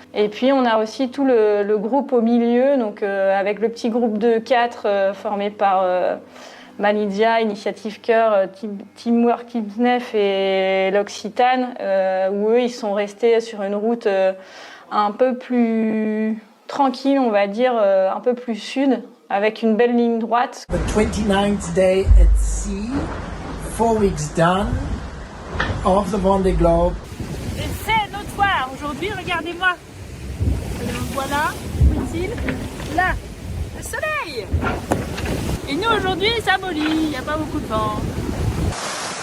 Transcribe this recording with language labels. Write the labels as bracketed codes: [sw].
[fr] Et puis on a aussi tout le groupe au milieu, donc avec le petit groupe de 4 formé par Malidia, Initiative Cœur, Teamwork Kibnef et l'Occitane, où eux ils sont restés sur une route un peu plus tranquille, on va dire, un peu plus sud, avec une belle ligne droite. [en] The 29th day at sea, 4 weeks done, of the Vendée Globe. [fr] Et c'est notre soir aujourd'hui, regardez-moi. Voilà, où est-il? Là, le soleil. Et nous aujourd'hui, ça mollit, il n'y a pas beaucoup de vent.